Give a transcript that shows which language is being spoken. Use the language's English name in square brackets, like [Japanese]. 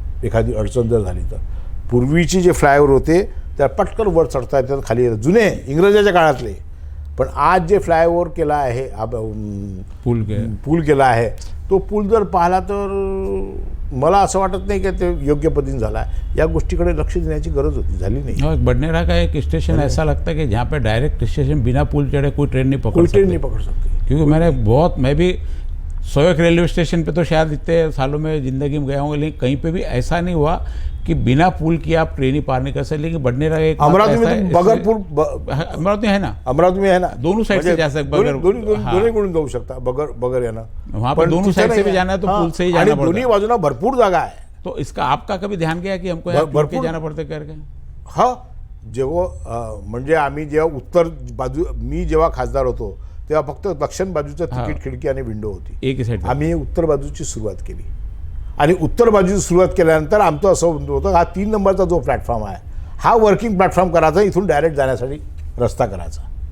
[Marathi] एखादी अडचण जर झाली तर पूर्वीचे जे फ्लायओव्हर होते त्या पटकन वर चढता येतात, खाली येतात, जुने इंग्रजाच्या काळातले. पण आज जे फ्लायओव्हर केला आहे, पूल केला आहे, तो पूल जर पाहिला तर मला असं वाटत नाही की ते योग्य पद्धतीने झाला आहे. या गोष्टीकडे लक्ष देण्याची गरज होती, झाली नहीं. [Hindi] बडनेरा का एक स्टेशन ऐसा लगता है कि जहाँ पे डायरेक्ट स्टेशन बिना पुल चढ़े कोई ट्रेन नहीं पकड़ सकती. क्योंकि मैं भी 101 रेलवे स्टेशन पे तो शायद इतने सालों में ज़िंदगी में गया हूँ, लेकिन कहीं पे भी ऐसा नहीं हुआ कि बिना पुल की आप ट्रेन ही पार नहीं कर सकते. लेकिन बडनेरा एक अमरावती में तो बगैर पुल, अमरावती है ना, अमरावती में है ना, दोनों साइड से जा सकते, [Marathi] दोन्ही जाऊ शकता बगर आहे ना. [Hindi] वहाँ पर दोनों साइड से भी जाना है तो पुल से ही जाना पड़ता. [Marathi] दोन्ही बाजूला भरपूर जागा आहे. [Hindi] तो इसका आपका कभी ध्यान गया कि हमको यहाँ भरपूर जाना पड़ता करके? [Marathi] हा, जेव्हा म्हणजे आम्ही जेव्हा उत्तर बाजू, मी जेव्हा खासदार होतो तेव्हा फक्त दक्षिण बाजूचं तिकीट खिडकी आणि विंडो होती. [Hindi] एक साइड [Marathi] आम्ही उत्तर बाजूची सुरुवात केली आणि उत्तर बाजूची सुरुवात केल्यानंतर आमचं असं होतं, हा 3 नंबरचा जो प्लॅटफॉर्म आहे हा वर्किंग प्लॅटफॉर्म करायचा, इथून डायरेक्ट जाण्यासाठी रस्ता करायचा.